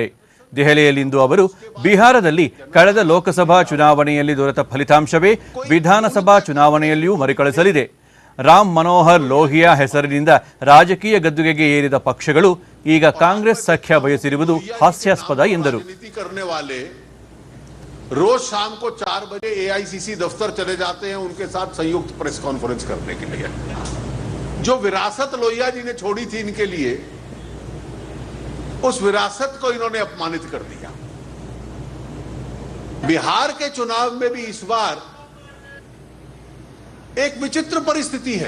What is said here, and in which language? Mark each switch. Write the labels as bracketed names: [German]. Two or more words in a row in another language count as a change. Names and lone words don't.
[Kannada] ದೆಹಲಿಯಲ್ಲಿಂದು ಅವರು ಬಿಹಾರದಲ್ಲಿ ಕಳೆದ ಲೋಕಸಭಾ ಚುನಾವಣೆಯಲ್ಲಿ ದೊರೆತ ಫಲಿತಾಂಶವೇ ವಿಧಾನಸಭಾ ಚುನಾವಣೆಯಲ್ಲಿಯೂ ಮರುಕಳಿಸಲಿದೆ. ರಾಮ್ ಮನೋಹರ್ ಲೋಹಿಯಾ ಹೆಸರಿನಿಂದ ರಾಜಕೀಯ ಗದ್ದುಗೆಗೆ ಏರಿದ ಪಕ್ಷಗಳು ಈಗ ಕಾಂಗ್ರೆಸ್ ಸಖ್ಯ ಬಯಸಿರುವುದು ಹಾಸ್ಯಾಸ್ಪದ ಎಂದರು. [Hindi] रोज शाम को 4 बजे एआईसीसी दफ्तर चले जाते हैं उनके साथ संयुक्त प्रेस कॉन्फ्रेंस करने के लिए। जो विरासत लोहिया जी ने छोड़ी थी इनके लिए, उस विरासत को इन्होंने अपमानित कर दिया। बिहार के चुनाव में भी इस बार एक विचित्र परिस्थिति है।